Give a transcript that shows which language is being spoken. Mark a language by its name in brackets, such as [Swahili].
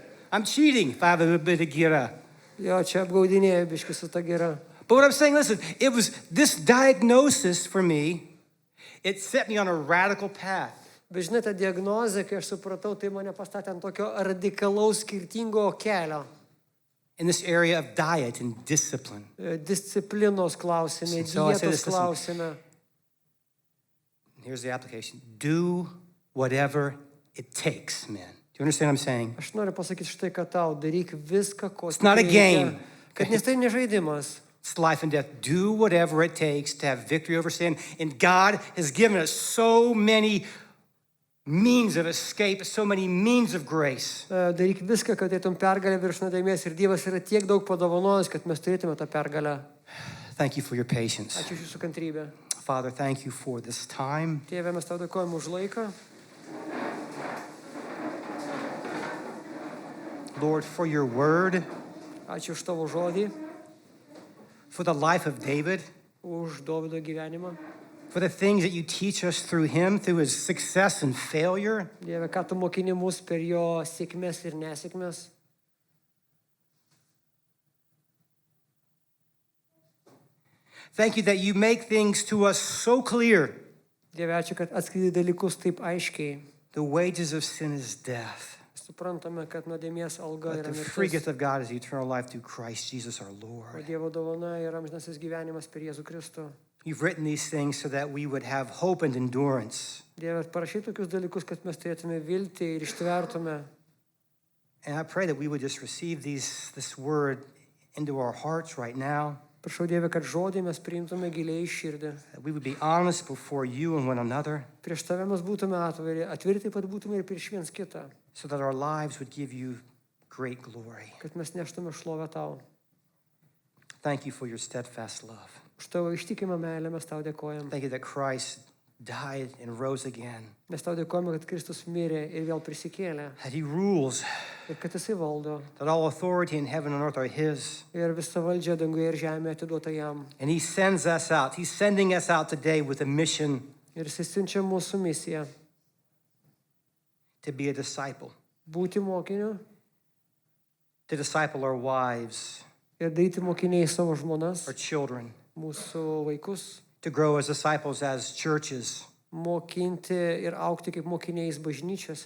[English] I'm cheating if I have a bit of gira. [Lithuanian] Jo, čia apgaudinėja biškis su ta gera. [English] But what I'm saying, listen, it was this diagnosis for me, it set me on a radical path. [Lithuanian] Bet žinai, ta diagnozė, kai aš supratau, tai mane pastatė ant tokio radikalaus skirtingo kelio. [English] In this area of diet and discipline. [Lithuanian] Disciplinos klausime, [English] So I say [Lithuanian] dietos [English] this, listen. [Lithuanian] klausime. [English] Here's the application. Do whatever it takes, man. Do you understand what I'm saying? [Lithuanian] Aš noriu pasakyti štai, kad tau daryk viską, ko [English] It's not a [Lithuanian] reikia. [English] game. [Lithuanian] Kad nes tai nežaidimas. [English] It's life and death. Do whatever it takes to have victory over sin. And God has given us so many means of escape, so many means of grace. [Lithuanian] Daryk viską, kad eitum pergalę virš nuodėmės ir Dievas yra tiek daug padovanojęs, kad mes turėtume tą pergalę. [English] Thank you for your patience. [Lithuanian] Ačiū už jūsų kantrybę. [English] Father, thank you for this time. [Lithuanian] Tėve, mes tau dėkojame už laiką. [English] Lord, for your word, [Lithuanian] Ačiū už tavo žodį, [English] for the life of David, [Lithuanian] už Dovydo gyvenimą. [English] for the things that you teach us through him, through his success and failure. [Lithuanian] Dieve, ką tu mokini mus per jo sėkmės ir nesėkmės. [English] Thank you that you make things to us so clear. [Lithuanian] Dieve, ačiū, kad atskleidi dalykus taip aiškiai. [English] The wages of sin is death, [Lithuanian] Suprantame, kad nuodėmės alga [English] but [Lithuanian] yra [English] the free [Lithuanian] mirtis, [English] gift of God is eternal life through Christ Jesus our [Lithuanian] o [English] Lord. [Lithuanian] Dievo dovana yra amžinasis gyvenimas per Jėzų Kristų. [English] You've written these things so that we would have hope and endurance. [Lithuanian] Dieve, parašy tokius dalykus, kad mes turėtume viltį ir ištvertume. [English] And I pray that we would just receive this word into our hearts right now. [Lithuanian] Prašau Dieve, kad žodį mes priimtume giliai į širdį. [English] that we would be honest before you and one another, [Lithuanian] Prieš tave mes būtume atviri taip pat būtume ir prieš viens kitą, [English] so that our lives would give you great glory. [Lithuanian] kad mes neštume šlovę tau. [English] Thank you for your steadfast love. [Lithuanian] Už tavo ištikimą meilę mes tau dėkojam. [English] Thank you that Christ died and rose again, [Lithuanian] Mes tau dėkojame, kad Kristus mirė ir vėl prisikėlė. [English] that he rules, [Lithuanian] Ir kad jisai valdo. [English] that all authority in heaven and earth are his. [Lithuanian] Ir visa valdžia danguje ir žemėje atiduota jam. [English] And he sends us out. He's sending us out today with a mission [Lithuanian] Ir jisai siunčia mūsų misiją. [English] to be a disciple, [Lithuanian] Būti mokiniu [English] to disciple our wives, [Lithuanian] ir daryti mokiniai savo žmonas, [English] our children, [Lithuanian] mūsų vaikus. [English] to grow as disciples as churches, [Lithuanian] Mokinti ir aukti kaip mokiniais bažnyčiose.